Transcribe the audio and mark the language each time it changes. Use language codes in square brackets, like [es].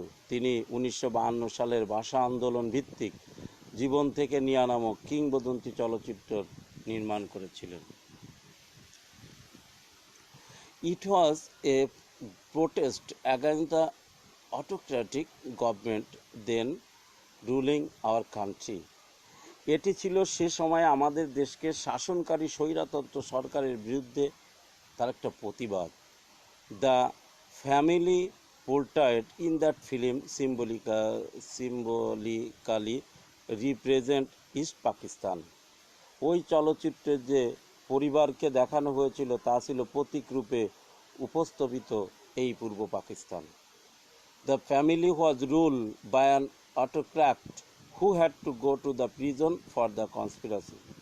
[bn] তিনি 1952 সালের ভাষা আন্দোলন ভিত্তিক জীবন থেকে নেওয়া নামক কিংবদন্তি চলচ্চিত্র নির্মাণ করেছিলেন। [en] It was a protest against the autocratic government then ruling our country. [bn] এটি ছিল সে সময় আমাদের দেশকে শাসনকারী স্বৈরতন্ত্র সরকারের বিরুদ্ধে তার একটা প্রতিবাদ। [en] The family portrayed in that film symbolically represent East Pakistan. [bn] ওই চলচ্চিত্রের যে পরিবারকে দেখানো হয়েছিল তা ছিল প্রতীক রূপে উপস্থাপিত এই পূর্ব Pakistan. [en] The family was rule by an autocrat who had to go to the prison for the conspiracy.